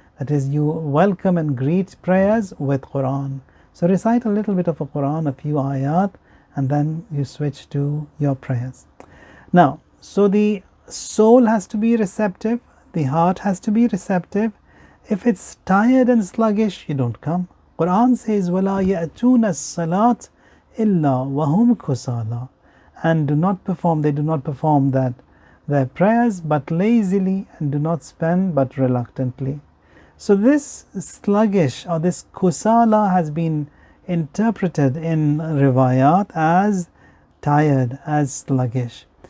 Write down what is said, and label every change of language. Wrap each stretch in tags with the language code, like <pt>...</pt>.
<en>That is, you welcome and greet prayers with Quran. So recite a little bit of a Quran, a few ayat, and then you switch to your prayers. Now, so the soul has to be receptive, the heart has to be receptive. If it's tired and sluggish, you don't come. Quran says,</en> <ar>وَلَا يَأْتُونَ الصَّلَاةِ إِلَّا وَهُمْ كُسَالَى.</ar> <en>And they do not perform their prayers but lazily, and do not spend but reluctantly. So this sluggish or this kusala has been interpreted in riwayat as tired, as sluggish.</en>